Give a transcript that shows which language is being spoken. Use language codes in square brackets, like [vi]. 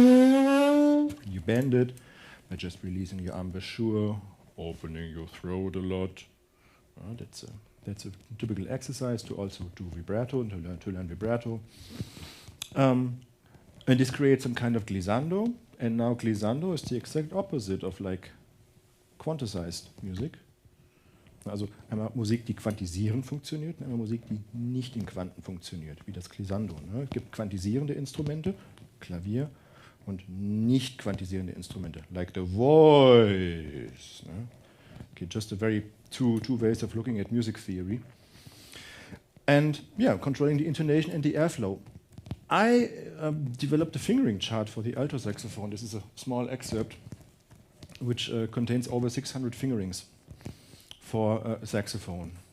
[en] You bend it by just releasing your embouchure, opening your throat a lot. That's a typical exercise to also do vibrato, and to learn vibrato. And this creates some kind of glissando, and now glissando is the exact opposite of like quantized music. [de] Also einmal Musik, die quantisierend funktioniert, und einmal Musik, die nicht in Quanten funktioniert, wie das Glissando. Ne? Es gibt quantisierende Instrumente, Klavier, und nicht quantisierende Instrumente, [en] like the voice. [de] Ne? [en] Okay, just a very two ways of looking at music theory. And yeah, controlling the intonation and the airflow. I developed a fingering chart for the alto saxophone. This is a small excerpt which contains over 600 fingerings for a saxophone.